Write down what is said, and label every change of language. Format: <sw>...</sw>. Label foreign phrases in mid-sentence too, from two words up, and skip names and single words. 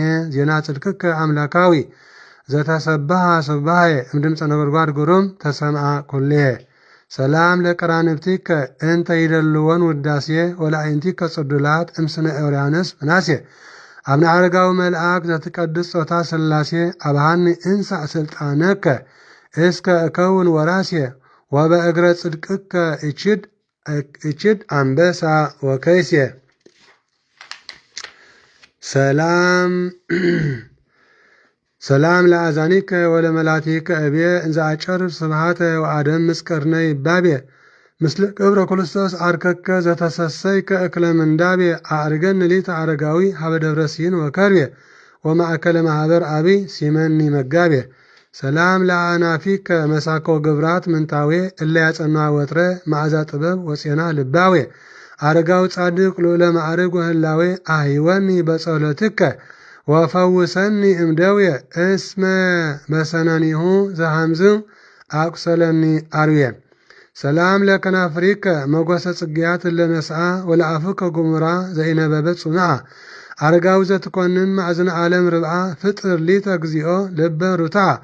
<gez>ዜና ጽድቅከ አምላካዊ ዘተሰባሃ ስባሄ እምድምፀ ነጎድጓድ ግሩም ተሰምዐ ኩልሄ ሰላም ለቀራንብቲከ እንተ ይደልወን ውዳሴ ወለአይንቲከ ጽዱላት እምስነ ኤውርያኖስ ምናሴ አብነ አረጋዊ መልአክ ዘትቀድስ ጾታ ሥላሴ አብሃኒ እንሳእ ስልጣነከ እስከ እከውን ወራሴ ወበእግረ ጽድቅከ እችድ አንበሳ ወከይሴ ሰላም ለአዛኒከ ወለመላቲከ እብየ እንዘ አጨርብ ስብሃተ ወአደም ምስቅርነ ይባቤ ምስለ ቅብረ ክርስቶስ አርከከ ዘተሰሰይከ እክለ ምንዳቤ አርገን ሊተ አረጋዊ ሀበ ደብረ ሲን ወከርቤ ወማእከለ ማህበር አብይ ሲመኒ መጋቤ ሰላም ለአናፊከ መሳኮ ግብራት ምንታዌ እለ ያጸና ወትረ ማዕዛ ጥበብ ወፄና ልባዌ አረጋዊ ጻድቅ ልዑለ ማዕርግ ወህላዌ አህይወኒ በጸሎትከ ወፈውሰኒ እምደዌ እስመ መሰነኒሁ ዘሃምዝ አቁሰለኒ አርዌ ሰላም ለከናፍሪከ መጎሰ ጽጌያት ለነስአ ወለአፍከ ጉሙራ ዘኢነበበ ጽኑዓ አረጋዊ ዘትኮንን ማዕዝነ ዓለም ርብዓ ፍጥር ሊተ እግዚኦ ልበ ሩታ</gez>